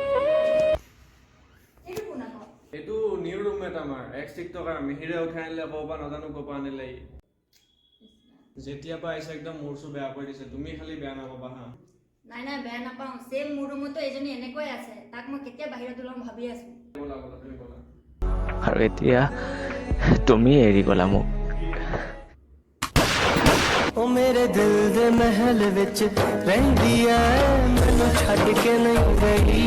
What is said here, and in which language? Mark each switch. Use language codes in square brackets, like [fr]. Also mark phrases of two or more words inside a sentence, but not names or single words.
[as] এইটো [en] new roommate [as] আমাৰ [en] ex TikToker [as] মিহিৰে উঠাই আনিলে ক'ৰ পৰা নাজানো ক'ৰ পৰা আনিলে যেতিয়াৰ পৰা আহিছে একদম মোৰ চু বেয়া কৰি দিছে তুমি খালি বেয়া নাপাবা হা নাই নাই বেয়া নাপাওঁ চেম মোৰ ৰুমতো এজনী এনেকৈ আছে তাক মই কেতিয়া বাহিৰত ওলাম ভাবি আছো বলা বলা তুমি বলা আৰু এতিয়া তুমি এৰি গলা মোক [pa] ਓ ਮੇਰੇ ਦਿਲ ਦੇ ਮਹਿਲ ਵਿੱਚ ਰਹਿੰਦੀ ਐ ਮੈਨੂੰ ਛੱਡ ਕੇ ਨਹੀਂ ਗਈ